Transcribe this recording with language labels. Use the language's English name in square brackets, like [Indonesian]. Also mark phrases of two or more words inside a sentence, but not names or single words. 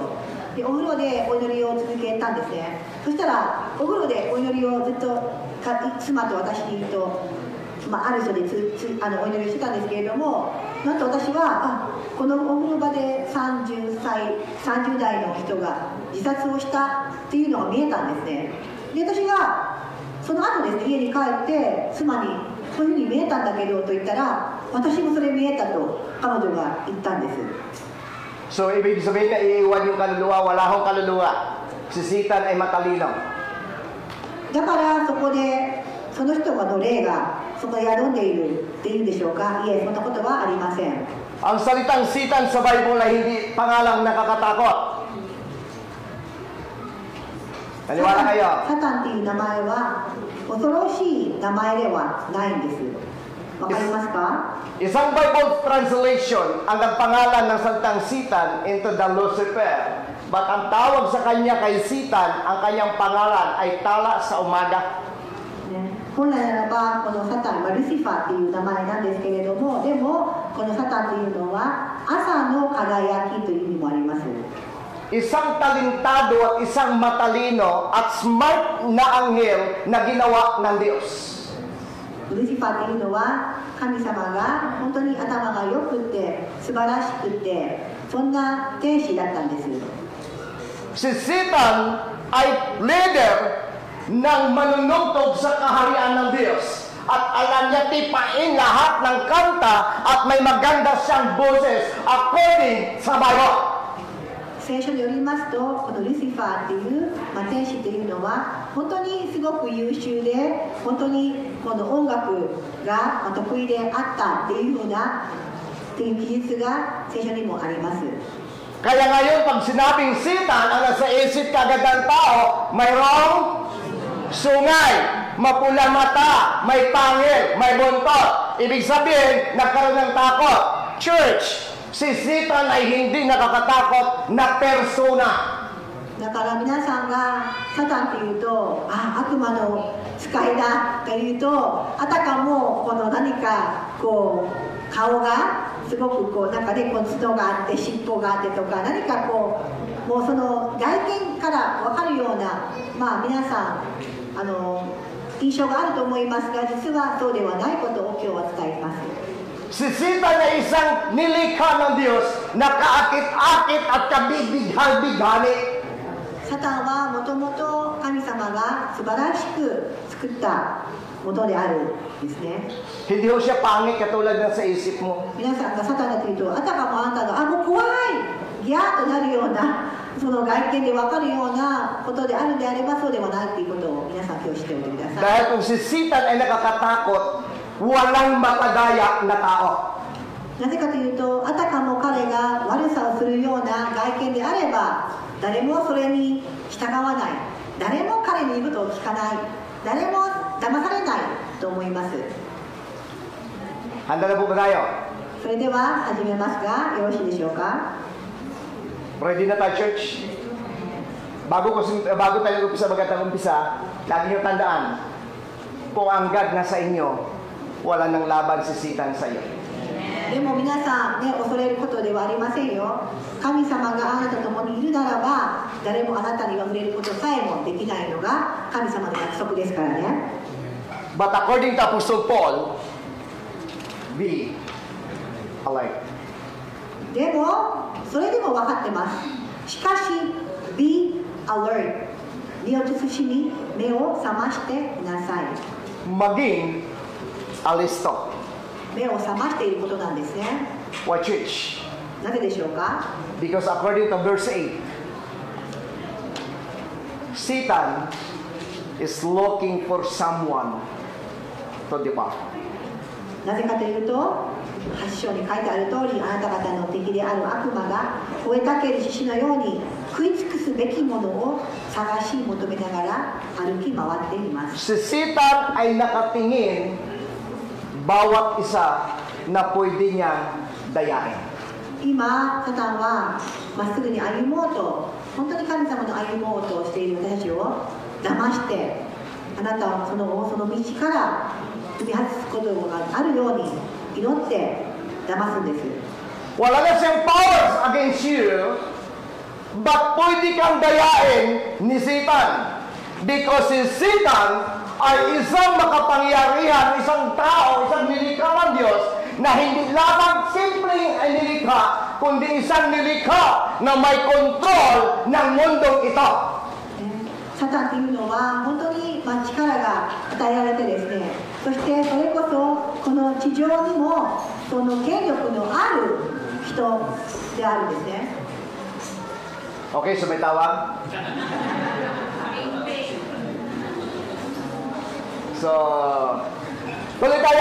[Japanese] でお風呂でお祈りを続けたんですね。そしたらお風呂でお祈りをずっと妻と私とある人でお祈りをしてたんですけれども、なんと私はこのお風呂場で30代の人が自殺をしたっていうのが見えたんですね。で私がその後ですね、家に帰って妻にそういうふうに見えたんだけどと言ったら、私もそれ見えたと彼女が言ったんです。 [Filipino] So, ibig sabihin na iiwan yung kaluluwa, wala akong kaluluwa. Si Satan ay matalino. [Japanese] だからそこでその人の霊がそこで宿んでいるっていうんでしょうか。いえ、そんなことはありません。 [Filipino] Ang salitang Satan sa Bible ay hindi pangalang nakakatakot. Naniwala kayo? [Japanese] サタンっていう名前は恐ろしい名前ではないんです。わかりますか？ [Filipino] Isang Bible translation ang nagpangalan ng salitang Satan [English] into the Lucifer. [Filipino] But ang tawag sa kanya kay Satan, ang kanyang pangalan ay tala sa umaga. [Japanese] 本来ならばこのサタンはルシファーっていう名前なんですけれども、でもこのサタンっていうのは朝の輝きという意味もあります。 [Filipino] Isang talentado at isang matalino at smart na anghel na ginawa ng Diyos. [Japanese] ルシファーっていうのは神様が本当に頭が良くて素晴らしくてそんな天使だったんです。 [Filipino] Si Satan ay leader ng manunugtog sa kaharian ng Diyos. At alam niya tipain lahat ng kanta at may maganda siyang boses according sa Bible. [Japanese] 聖書によりますと、このルシファーっていう、天使というのは本当にすごく優秀で本当にこの音楽が得意であったっていうふうなっていう記述が聖書にもあります。 [Filipino] Kaya ngayon pag sinabing Satan, ang nasa isip kagad ng tao, mayroong sungay, mapula mata, may pangil, may buntot. Ibig sabihin, nagkaroon ng takot. Church, si Satan ay hindi nakakatakot na persona. [Japanese] だから皆さんがサタンっていうと悪魔の使いだというとあたかもこの何かこう顔がすごくこうなんかねこう角があって尻尾があってとか何かこうもうその外見から分かるような皆さん印象があると思いますが実はそうではないことを今日は伝えます。 [Filipino] Si Satan ay isang nilikha ng Diyos na kaakit-akit at kabibig-bighani. [Japanese] タンはもともと神様が素晴らしく作ったものであるんですね。 [Filipino] Hindi ho siya pangit katulad ng sa isip mo. [Japanese] 皆さんがサタンがというと、あたかもあなたがもう怖いギャーとなるようなその外見で分かるようなことであるんであればそうではないということを皆さん今日知っておいてください。 [Filipino] Dahil kung si Satan ay nakakatakot, walang matagaya na tao. [Japanese] なぜかというと、あたかも彼が悪さをするような外見であれば誰もそれに従わない、誰も彼の言うことを聞かない、誰も騙されないと思います。 [Filipino] Handa na po ba tayo? [Japanese] それでは始めますがよろしいでしょうか。 [Filipino] Ready na tayo, church? Bago tayo umpisa, lagi niyo tandaan, kung ang God na sa inyo, wala nang laban si Satan sa iyo. [Japanese] でも皆さんね、恐れることではありませんよ。神様があなたと共にいるならば、誰もあなたに触れることさえもできないのが神様の約束ですからね。 [English] But according to Apostle Paul, be alert. [Japanese] でも、それでも分かってます。しかし、 [English] be alert。 [Japanese] 身を慎み、目を覚ましてください。 [Filipino] Maging alisto. [Japanese] 目を覚ましていることなんですね。 [English] Why, church? [Japanese] なぜでしょうか。 [English] Because according to verse 8, Satan is looking for someone to devour. [Japanese] なぜかというと、8章に書いてある通り、あなた方の敵である悪魔が吠えたける獅子のように食い尽くすべきものを探し求めながら歩き回っています。 [Filipino] Si Satan ay nakatingin bawat isa na pwede niyang dayain. [Japanese] 今、サタンはまっすぐに歩もうと、本当に神様の歩もうとしている私たちを騙して、あなたをその道から踏み外すことがあるように祈って騙すんです。 [Filipino] Wala na siyang [English] powers against you, [Filipino] but pwede kang dayain ni Satan. Because si Satan ay isang makapangyarihan, isang tao, isang nilikha ng Diyos na hindi lamang simpleng ay nilikha, kundi isang nilikha na may kontrol ng mundong ito. [Japanese] サタンというのは本当に力が与えられてですね、そしてそれこそこの地上にもその権力のある人であるんですね。 [Filipino] Okay, so may tawag? So, tuloy tayo.